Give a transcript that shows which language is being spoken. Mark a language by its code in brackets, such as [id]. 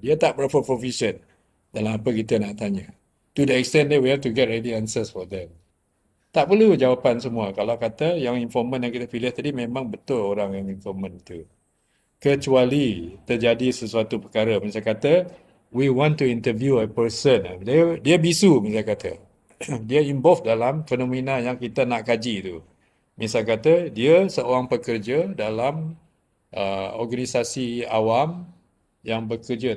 [ms] Dia tak berapa proficient dalam apa kita nak tanya. [en] To the extent that we have to get ready answers for them. [ms] Tak perlu jawapan semua. Kalau kata yang informant yang kita pilih tadi memang betul orang yang informant tu. Kecuali terjadi sesuatu perkara. [en] Misal kata, we want to interview a person. [ms] Dia bisu, misal kata. Dia involved dalam fenomena yang kita nak kaji tu. Misal kata, dia seorang pekerja dalam organisasi awam yang bekerja.